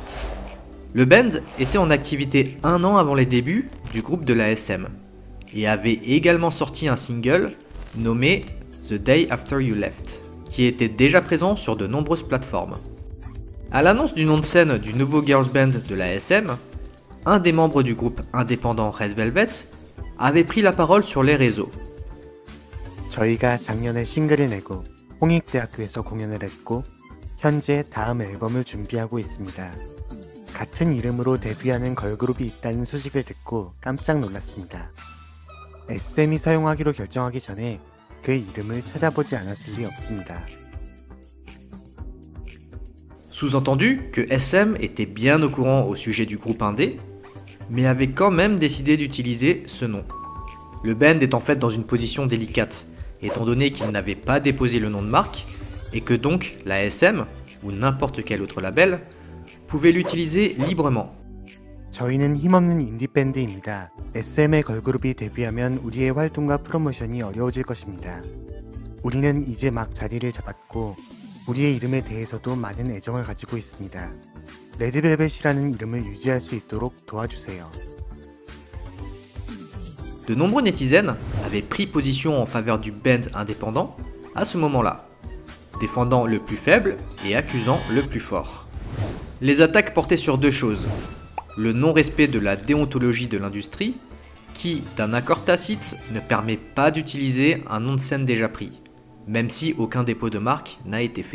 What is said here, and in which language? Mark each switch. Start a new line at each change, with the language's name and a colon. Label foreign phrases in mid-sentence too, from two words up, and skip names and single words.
French: Le band était en activité 1 an avant les débuts du groupe de l'ASM et avait également sorti un single nommé The Day After You Left, qui était déjà présent sur de nombreuses plateformes. À l'annonce du nom de scène du nouveau girls band de l'ASM, un des membres du groupe indépendant Red Velvet avait pris la parole sur les réseaux.
Korean: 저희가 작년에 싱글을 내고 홍익대학교에서 공연을 했고 현재 다음 앨범을 준비하고 있습니다. 같은 이름으로 데뷔하는 걸그룹이 있다는 소식을 듣고 깜짝 놀랐습니다. SM이 사용하기로 결정하기 전에 그 이름을 찾아보지 않았을 리 없습니다.
French: Sous-entendu que SM était bien au courant au sujet du groupe indé, mais avait quand même décidé d'utiliser ce nom. Le band est en fait dans une position délicate, étant donné qu'il n'avait pas déposé le nom de marque, et que donc la SM, ou n'importe quel autre label, pouvait l'utiliser librement.
Korean: 저희는 힘없는 인디밴드입니다. SM의 걸그룹이 데뷔하면 우리의 활동과 프로모션이 어려워질 것입니다. 우리는 이제 막 자리를 잡았고 우리의 이름에 대해서도 많은 애정을 가지고 있습니다. 레드벨벳이라는 이름을 유지할 수 있도록 도와주세요.
French: De nombreux netizens avaient pris position en faveur du band indépendant à ce moment-là, défendant le plus faible et accusant le plus fort. Les attaques portaient sur deux choses. Le non-respect de la déontologie de l'industrie, qui, d'un accord tacite, ne permet pas d'utiliser un nom de scène déjà pris, même si aucun dépôt de marque n'a été fait.